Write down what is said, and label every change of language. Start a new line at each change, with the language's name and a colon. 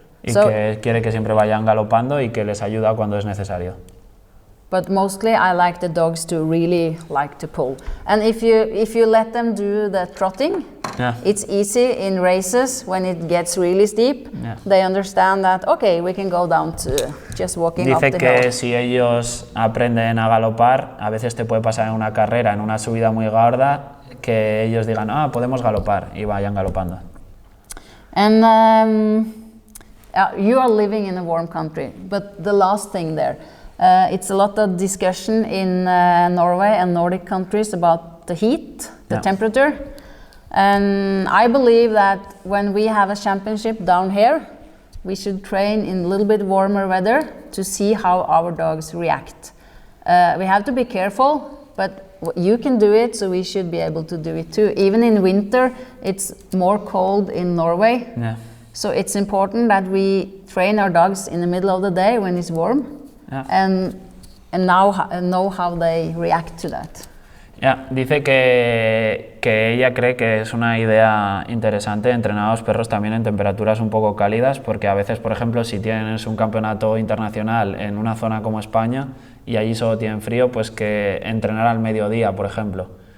Spanish: Y que quiere que siempre vayan galopando y que les ayuda cuando es necesario.
English: But mostly I like the dogs to really like to pull. And if you let them do the trotting, it's easy in races when it gets really steep. They understand that, okay, we can go down to just walking up the hill.
Spanish: Dice que si ellos aprenden a galopar, a veces te puede pasar en una carrera, en una subida muy gorda, que ellos digan, podemos galopar, y vayan galopando.
English: And you are living in a warm country, but the last thing there, it's a lot of discussion in Norway and Nordic countries about the heat, the temperature. And I believe that when we have a championship down here, we should train in a little bit warmer weather to see how our dogs react. We have to be careful, but you can do it, so we should be able to do it too. Even in winter, it's more cold in Norway. So it's important that we train our dogs in the middle of the day when it's warm. And now know how they react to that.
Spanish: Dice que ella cree que es una idea interesante entrenar a los perros también en temperaturas un poco cálidas, porque a veces, por ejemplo, si tienes un campeonato internacional en una zona como España y allí solo tienen frío, pues que entrenar al mediodía, por ejemplo.